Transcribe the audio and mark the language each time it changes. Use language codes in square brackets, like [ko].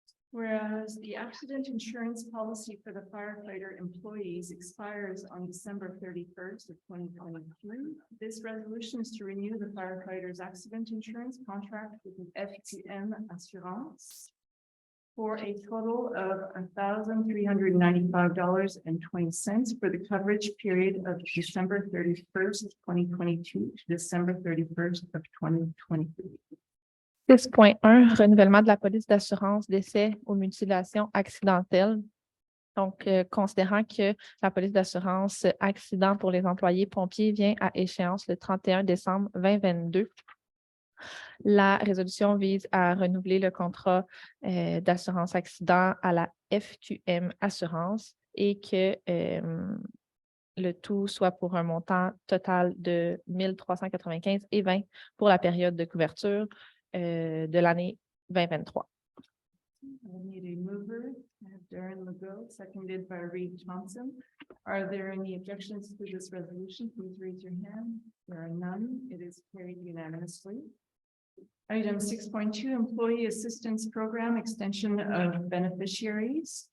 [en] Whereas the accident insurance policy for the firefighter employees expires on December 31st of 2023, this resolution is to renew the firefighters' accident insurance contract with the FTM Assurance for a total of $1,395.20 for the coverage period of December 31st, 2022 to December 31st of 2023. [fr] 6.1, renouvellement de la police d'assurance décès ou mutilation accidentelle. Donc, considérant que la police d'assurance accident pour les employés pompiers vient à échéance le 31 décembre 2022, la résolution vise à renouveler le contrat d'assurance accident à la FQM Assurance et que le tout soit pour un montant total de 1 395,20 pour la période de couverture de l'année 2023. [en] I need a mover. I have Darren Legault, seconded by Reed Thompson. Are there any objections to this resolution? Please raise your hand. There are none. It is carried unanimously. Item 6.2, employee assistance program extension of beneficiaries.